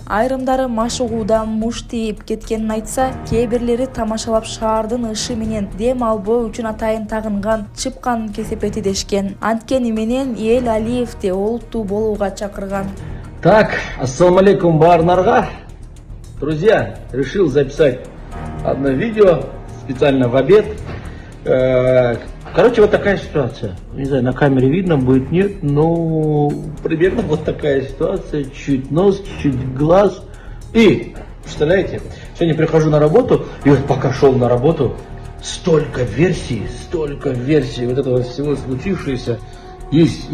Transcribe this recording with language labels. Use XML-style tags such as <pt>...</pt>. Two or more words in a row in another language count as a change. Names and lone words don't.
<ky>Айрымдары машыгуудан муш тийип кеткенин айтса, кээ бирлери тамашалап шаардын ышы менен дем албоо үчүн атайын тагынган чыпканын кесепети дешкен. Анткени менен эл Алиевди олуттуу болууга чакырган. Так,</ky> <ar>السلام عليكم</ar> <ky>баарыңарга.</ky> <ru>Друзья, решил записать одно видео специально в обед. Короче, вот такая ситуация. Не знаю, на камере видно будет, нет, но примерно вот такая ситуация. Чуть нос, чуть глаз. И, представляете, сегодня прихожу на работу, и вот пока шел на работу, столько версий вот этого всего случившегося есть.</ru>